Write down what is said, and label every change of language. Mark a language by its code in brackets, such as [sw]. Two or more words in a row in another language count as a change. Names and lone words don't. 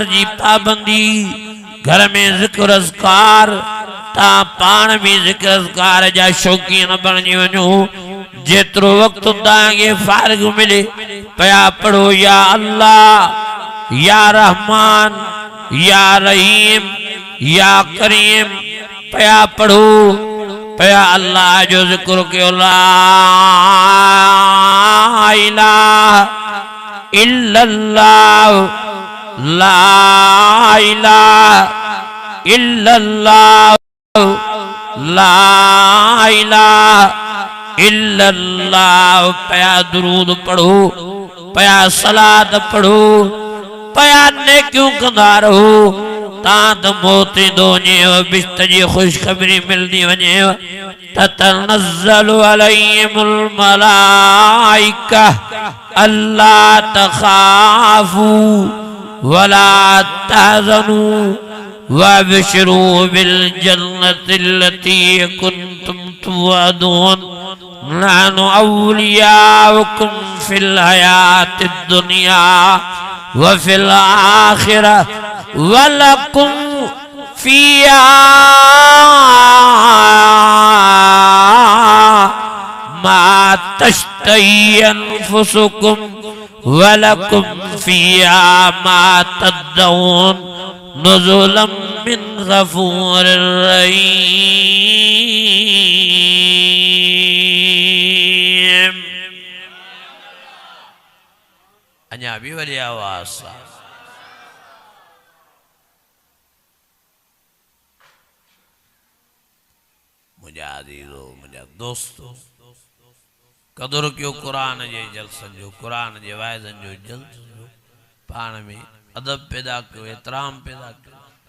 [sd] जी पाबंदी घर में ज़िक्र अज़कार ता पाण भी ज़िक्र अज़कार जा शौकीन बणिजी वञो जेतिरो वक्त तव्हांखे फारिग मिले पया पढ़ो [ar] يا الله يا رحمن يا رحيم يا كريم [sd] पया पढ़ो पया अल्लाह जो ज़िक्र कयो ला [ar] إله إلا الله لا إله إلا الله لا إله إلا الله [sd] पया दुरूद पढ़ो पया सलात पढ़ो पया नेकियूं कंदा रहो तां त मौत ईंदो वञेव बिश्त जी ख़ुशख़बरी मिलंदी वञेव [ar] تتنزل عليهم الملائكة ألا تخافوا ولا تحزنوا وأبشروا بالجنة التي كنتم توعدون نحن أولياؤكم في الحياة الدنيا وفي الآخرة ولكم فيها ما تشتهي أنفسكم ولكم فيها ما تدعون نزلا من غفور رحيم. [sd] अञा भी वरी आवाज़ सां मुझा अज़ीज़ो मुझा दोस्तो कदुर कयो कुरान जे जलसन जो, कुरान जे वाइदन जो जलसन जो, पाण में अदब पैदा कयो, एतराम पैदा कयो,